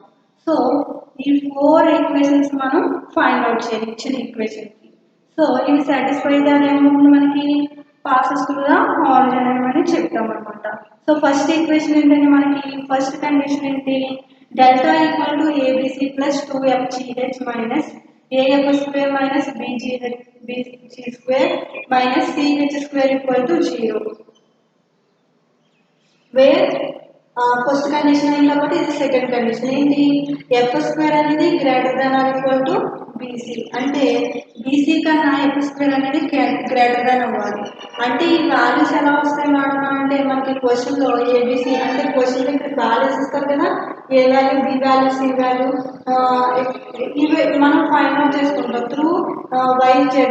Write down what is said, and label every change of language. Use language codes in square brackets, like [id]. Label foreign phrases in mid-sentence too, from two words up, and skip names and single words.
[te] సో ఈ 4 ఈక్వేషన్స్ మనం [en] find out [te] చేయాలి ఇచ్చిన ఈక్వేషన్కి. సో ఇవి సాటిస్ఫై అయితే ఏమవుతుంది, మనకి [en] passes through the origin [te] అని చెప్తాం అనమాట. సో [en] first equation [te] ఏంటంటే మనకి [en] first condition [te] ఏంటి? [en] delta equal to ABC plus 2fgh minus AF square minus BG square minus CH square equal to 0. Where first condition [te] అయిన కాబట్టి ఇది [en] second condition ఏంటి? F square అనేది greater than or equal to BC. [te] అంటే బీసీ కన్నా [en] F square [te] అనేది [en] greater than [te] అవ్వాలి. అంటే ఈ వాల్యూస్ ఎలా వస్తాయి మేడం అంటే మనకి క్వశ్చన్లో ఏబీసీ అంటే క్వశ్చన్ ఇక్కడ వాల్యూస్ ఇస్తారు కదా, [en] A value, B value, C value, [te] ఇవి మనం [en] find out [te] చేసుకుంటాం త్రూ YZ.